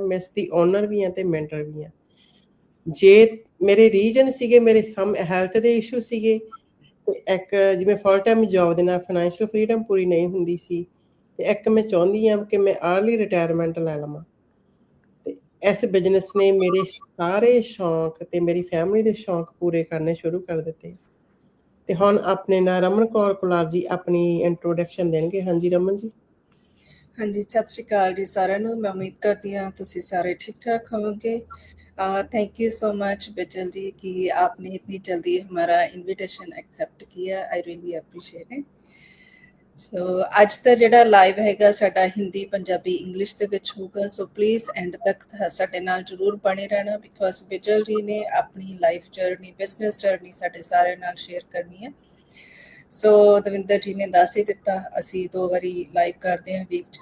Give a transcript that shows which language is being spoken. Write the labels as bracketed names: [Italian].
[Punjabi] ਮੈਂ ਇਸ ਦੀ ਓਨਰ ਵੀ ਹਾਂ ਤੇ ਮੈਂਟਰ ਵੀ ਹਾਂ। ਜੇ ਮੇਰੇ ਰੀਜਨ ਸੀਗੇ, ਮੇਰੇ ਹੈਲਥ ਦੇ ਇਸ਼ੂ ਸੀਗੇ ਤੇ ਇੱਕ ਜਿਵੇਂ ਫੁੱਲ ਟਾਈਮ ਜੌਬ ਦੇ ਨਾਲ ਫਾਈਨੈਂਸ਼ੀਅਲ ਫਰੀਡਮ ਪੂਰੀ ਨਹੀਂ ਹੁੰਦੀ ਸੀ ਤੇ ਇੱਕ ਮੈਂ ਚਾਹੁੰਦੀ ਹਾਂ ਕਿ ਮੈਂ ਅਰਲੀ ਰਿਟਾਇਰਮੈਂਟ ਲੈ ਲਵਾਂ। ਤੇ ਇਸ ਬਿਜ਼ਨਸ ਨੇ ਮੇਰੇ ਸਾਰੇ ਸ਼ੌਂਕ ਤੇ ਮੇਰੀ ਫੈਮਿਲੀ ਦੇ ਸ਼ੌਂਕ ਪੂਰੇ ਕਰਨੇ ਸ਼ੁਰੂ ਕਰ ਦਿੱਤੇ। ਤੇ ਹੁਣ ਆਪਣੇ ਨਾਲ ਰਮਨ ਕੌਰ ਕੁਲਾਰ ਜੀ ਆਪਣੀ ਇੰਟਰੋਡਕਸ਼ਨ ਦੇਣਗੇ। ਹਾਂਜੀ ਰਮਨ ਜੀ। ਹਾਂਜੀ, ਸਤਿ ਸ਼੍ਰੀ ਅਕਾਲ ਜੀ ਸਾਰਿਆਂ ਨੂੰ। ਮੈਂ ਉਮੀਦ [Hindi] करती हूँ [Punjabi] ਤੁਸੀਂ ਸਾਰੇ [Hindi] ठीक ठाक होंगे। [English] thank you so much [Hindi] बिजल जी कि आपने इतनी जल्दी हमारा इनविटेशन एक्सेप्ट किया। [English] I really appreciate it. [Punjabi] ਸੋ ਅੱਜ ਦਾ ਜਿਹੜਾ ਲਾਈਵ ਹੈਗਾ ਸਾਡਾ ਹਿੰਦੀ, ਪੰਜਾਬੀ, ਇੰਗਲਿਸ਼ ਦੇ ਵਿੱਚ ਹੋਊਗਾ। ਸੋ ਪਲੀਜ਼ ਐਂਡ ਤੱਕ ਸਾਡੇ ਨਾਲ ਜ਼ਰੂਰ ਬਣੇ ਰਹਿਣਾ ਬਿਕੋਜ਼ ਬਿਜਲ ਜੀ ਨੇ ਆਪਣੀ ਲਾਈਫ ਜਰਨੀ, ਬਿਜ਼ਨਸ ਜਰਨੀ ਸਾਡੇ ਸਾਰਿਆਂ ਨਾਲ ਸ਼ੇਅਰ ਕਰਨੀ ਹੈ। ਸੋ ਦਵਿੰਦਰ ਜੀ ਨੇ ਦੱਸ ਹੀ ਦਿੱਤਾ, ਅਸੀਂ 2 ਵਾਰੀ ਲਾਈਵ ਕਰਦੇ ਹਾਂ ਵੀਕ 'ਚ।